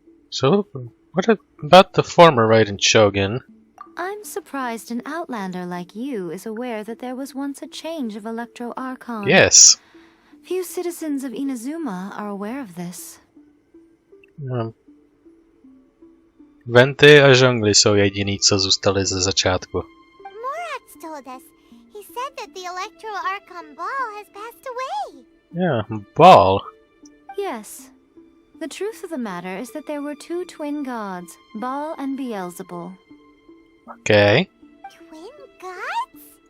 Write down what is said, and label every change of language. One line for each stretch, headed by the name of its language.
English: So, what about the former Raiden Shogun? I'm surprised an outlander like you is aware that there was once a change of Electro Archon. Yes. Few citizens of Inazuma are aware of this.
Czech: Venty a žongly jsou jediný, co zůstali ze začátku.
English: Morat's told us. He said that the Electro Archon Ball has passed away. Yeah, Ball. Yes. The truth of the matter is that there were 2 twin gods, Baal and Beelzebul. Okay. Twin gods?